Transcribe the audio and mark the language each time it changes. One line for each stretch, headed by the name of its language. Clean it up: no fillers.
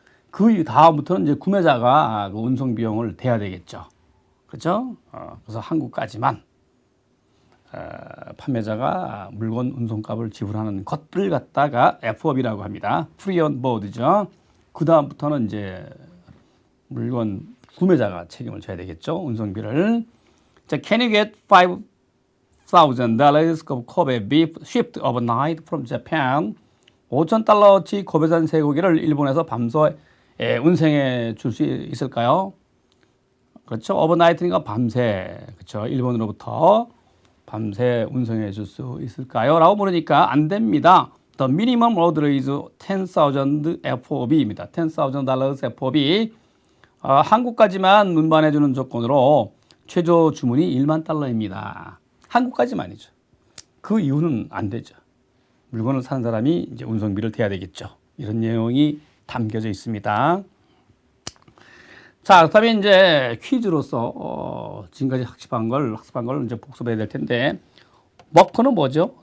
Korean: 그 다음부터는 이제 구매자가 그 운송 비용을 대야 되겠죠. 그렇죠? 그래서 한국까지만 판매자가 물건 운송값을 지불하는 것들 갖다가 FOB라고 합니다. Free on Board죠. 그 다음부터는 이제 물건 구매자가 책임을 져야 되겠죠. 운송비를.
English: 자, can you get $5,000 of Kobe beef shipped overnight from Japan?
Korean: $5,000어치 고베산 쇠고기를 일본에서 밤새 운송해 줄 수 있을까요? 그렇죠. overnight니까 밤새. 그렇죠. 일본으로부터 밤새 운송해 줄 수 있을까요? 라고 물으니까 안 됩니다.
English: The minimum order is 10,000 FOB입니다. $10,000 FOB.
Korean: 한국까지만 운반해 주는 조건으로 최저 주문이 $10,000입니다. 한국까지만이죠. 그 이유는 안 되죠. 물건을 사는 사람이 이제 운송비를 대야 되겠죠. 이런 내용이 담겨져 있습니다. 자, 그렇다면 이제 퀴즈로서 지금까지 학습한 걸 이제 복습해야 될 텐데, 워커는 뭐죠?